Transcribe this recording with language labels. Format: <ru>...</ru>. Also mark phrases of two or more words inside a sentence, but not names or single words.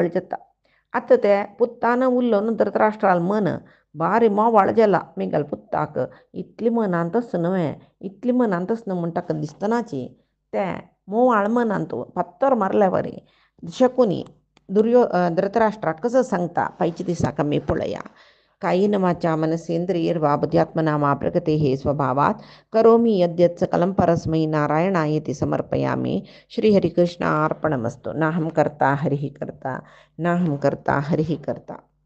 <kok>जाता आतां ते पुत्तान उरलो न्हू धृतराष्ट्राल मन बारी मोवाळ जाला मेघाल पुत्ताक इतली मनांत न्हय इतली मनांत म्हण ताका दिसतनाची ते मोवाळ मनांत पत्तर मारल्या वरी शकुनी धृतराष्ट्राक कसं सांगता पायच्या दिसाक आमी पळया</kok> <sa>कायेन वाचा मनसेंद्रियैर्वा बुद्ध्यात्मना वा प्रकृतेः स्वभावात् करोमि यद्यत् सकलं परस्मै नारायणायेति समर्पयामि श्रीहरिकृष्णार्पणमस्तु नाहं कर्ता हरिः कर्ता</sa> <kok>नाहं कर्ता हरिः कर्ता।</kok>